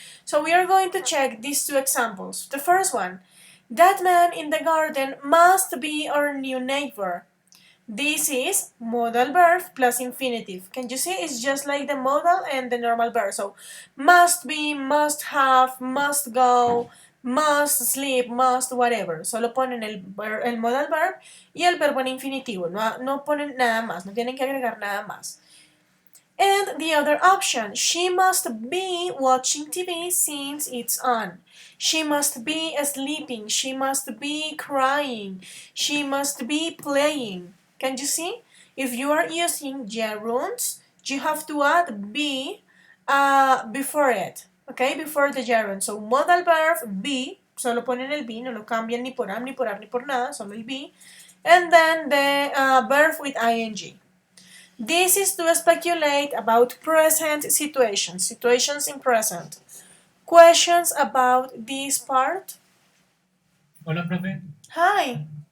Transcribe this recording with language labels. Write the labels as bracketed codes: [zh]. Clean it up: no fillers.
[en] So we are going to check these two examples. The first one, that man in the garden must be our new neighbor. This is modal verb plus infinitive. Can you see? It's just like the modal and the normal verb. So, must be, must have, must go, must sleep, must whatever. [es] Solo ponen el modal verb y el verbo en infinitivo. No ponen nada más. No tienen que agregar nada más. [en] And the other option, she must be watching TV since it's on. She must be sleeping. She must be crying. She must be playing. Can you see? If you are using gerunds, you have to add be before it. Okay, before the gerund. So modal verb be, [es] solo ponen el be, no lo cambian ni por am, ni por ab, ni por nada, solo el be. [en] And then the verb with ing. This is to speculate about present situations, situations in present. Questions about this part? [es] Hola, profe. [en] Hi.